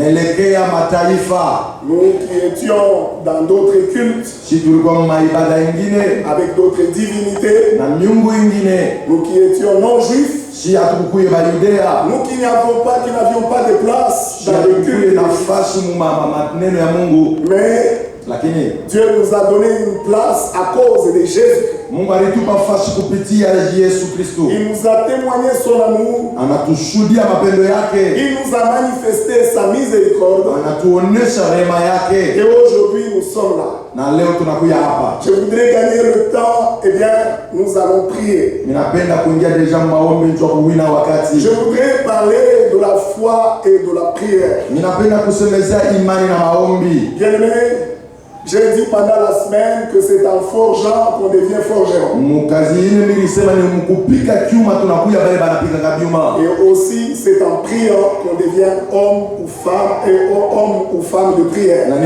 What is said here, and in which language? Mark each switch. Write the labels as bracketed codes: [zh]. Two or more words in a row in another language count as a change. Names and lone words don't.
[fr] Nous qui étions dans d'autres cultes, avec d'autres divinités, nous qui étions non-juifs, [sw] si hatukuye ba Yudea, [fr] nous qui n'avions pas de place dans le culte, [sw] nafasi mu maneno ya Mungu, [fr] mais [sw] lakini [fr] Dieu nous a donné une place à cause de Jésus. [sw] Mungu alitupa nafasi kupitia Yesu Kristo. [fr] Il nous a témoigné son amour. [sw] Anatushuhudia mapendo yake. [fr] Il nous a manifesté sa miséricorde. [sw] Anatuonesha rehema yake. [fr] Et aujourd'hui nous sommes là. [sw] Na leo tunakuja hapa. [fr] Je voudrais gagner le temps, eh bien nous allons prier. [sw] Ninapenda kuingia deja maombi ndio kuwina wakati. [fr] Je voudrais parler de la foi et de la prière. [sw] Ninapenda kusemezea imani na maombi. [fr] Bien-aimé, j'ai dit pendant la semaine que c'est en forgeant qu'on devient forgeron. Et aussi c'est en priant qu'on devient homme ou femme de prière.